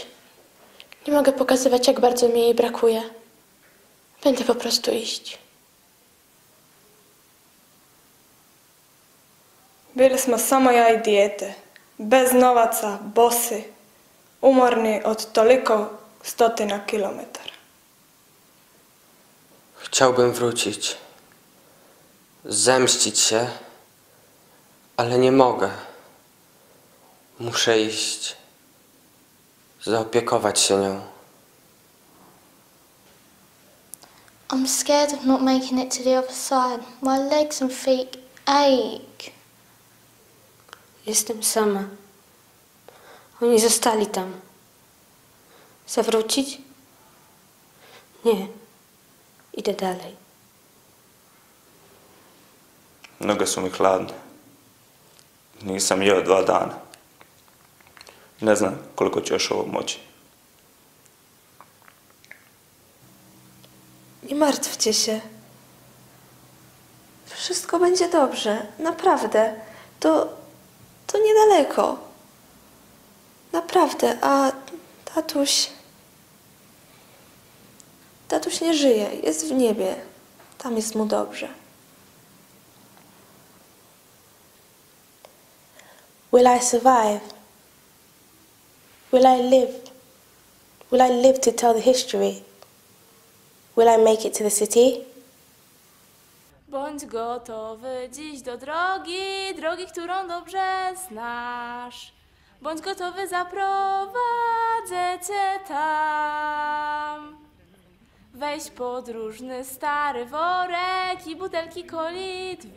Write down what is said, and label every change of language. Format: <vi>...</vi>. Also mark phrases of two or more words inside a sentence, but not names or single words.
<pl>Nie mogę pokazywać, jak bardzo mi jej brakuje. Będę po prostu iść.</pl> <hr>Bili smo samo ja i dijete, bez novaca, bosi, umorni od toliko stotina kilometara.</hr> <pl>Chciałbym wrócić, zemścić się, ale nie mogę. Muszę iść, zaopiekować się nią.</pl> <en>I'm scared of not making it to the other side. My legs and feet ache.</en> <pl>Jestem sama. Oni zostali tam. Zawrócić? Nie. Idę dalej.</pl> <hr>Noge su mi hladne. Nisam jeo 2 dana. Ne znam koliko ću još ovo moći.</hr> <pl>Nie martwcie się. Wszystko będzie dobrze. Naprawdę. To niedaleko. Naprawdę. A tatuś... Tatuś nie żyje. Jest w niebie. Tam jest mu dobrze.</pl> <en>Will I survive? Will I live? Will I live to tell the history? Will I make it to the city?</en> <pl>Bądź gotowy dziś do drogi, drogi, którą dobrze znasz. Bądź gotowy, zaprowadzę cię tam. Weź podróżny stary worek i butelki coli 2.</pl>